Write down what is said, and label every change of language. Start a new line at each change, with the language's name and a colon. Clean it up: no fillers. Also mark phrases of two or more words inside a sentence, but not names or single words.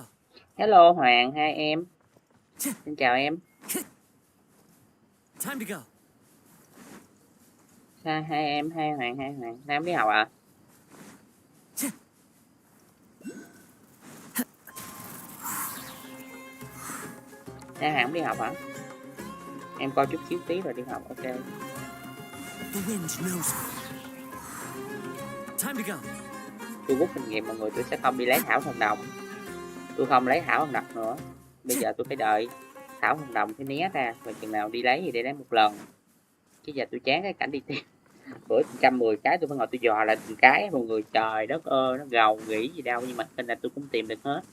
Vietnamese: Hello Hoàng, hai em. Xin chào em.
English: Time to go.
Vietnamese: Hai em, hai Hoàng. Nam đi học à? Hai Hoàng đi học hả? Em coi chút xíu tí rồi đi học, ok.
English: The wind knows me. Time to go.
Vietnamese: Tôi rút kinh nghiệm mọi người, tôi sẽ không đi lấy thảo thần đồng. Tôi không lấy thảo thần đồng nữa. Bây giờ tôi phải đợi thảo thần đồng cái né ra, rồi chừng nào đi lấy thì đi lấy một lần. Chứ giờ tôi chán cái cảnh đi tìm. Bữa 110 cái tôi phải ngồi tôi dò lại từng cái mọi người, trời đất ơi, nó gầu nghĩ gì đâu, nhưng mà tin là tôi cũng tìm được hết.